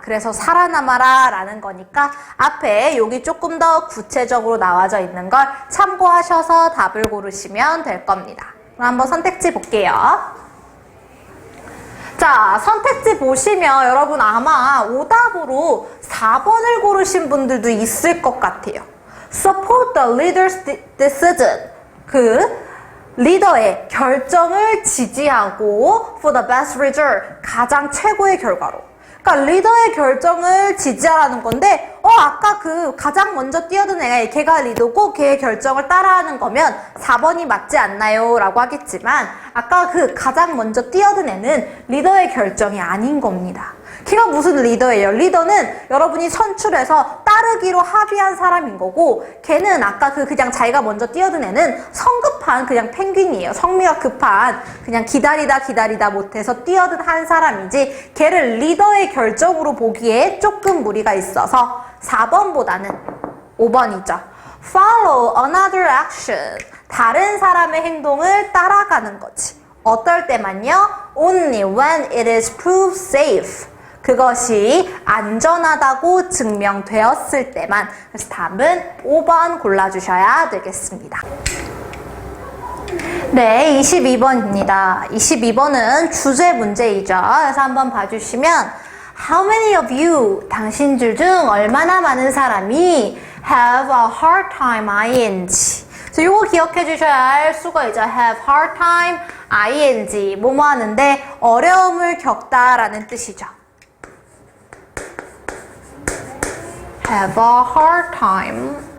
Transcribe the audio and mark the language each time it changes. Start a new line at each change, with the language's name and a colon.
Korean: 그래서 살아남아라 라는 거니까 앞에 여기 조금 더 구체적으로 나와져 있는 걸 참고하셔서 답을 고르시면 될 겁니다. 그럼 한번 선택지 볼게요. 자, 선택지 보시면 여러분 아마 오답으로 4번을 고르신 분들도 있을 것 같아요.
English: Support the leader's decision.
Korean: 그 리더의 결정을 지지하고
English: for the best result.
Korean: 가장 최고의 결과로. 그러니까 리더의 결정을 지지하라는 건데 아까 그 가장 먼저 뛰어든 걔가 리더고 걔의 결정을 따라하는 거면 4번이 맞지 않나요? 라고 하겠지만 아까 그 가장 먼저 뛰어든 애는 리더의 결정이 아닌 겁니다. 걔가 무슨 리더예요? 리더는 여러분이 선출해서 따르기로 합의한 사람인 거고 걔는 아까 그냥 자기가 먼저 뛰어든 애는 성급한 급한 그냥 펭귄이에요. 성미가 급한 그냥 기다리다 못해서 뛰어든 한 사람이지 걔를 리더의 결정으로 보기에 조금 무리가 있어서 4번보다는 5번이죠.
English: Follow another action.
Korean: 다른 사람의 행동을 따라가는 거지. 어떨 때만요?
English: Only when it is proved safe.
Korean: 그것이 안전하다고 증명되었을 때만. 그래서 답은 5번 골라주셔야 되겠습니다. 네, 22번입니다. 22번은 주제 문제이죠. 그래서 한번 봐주시면
English: How many of you,
Korean: 당신들 중 얼마나 많은 사람이
English: have a hard time, ing.
Korean: 그래서 이거 기억해 주셔야 할 수거이죠.
English: have hard time, ing.
Korean: 뭐뭐 하는데 어려움을 겪다라는 뜻이죠.
English: have a hard time.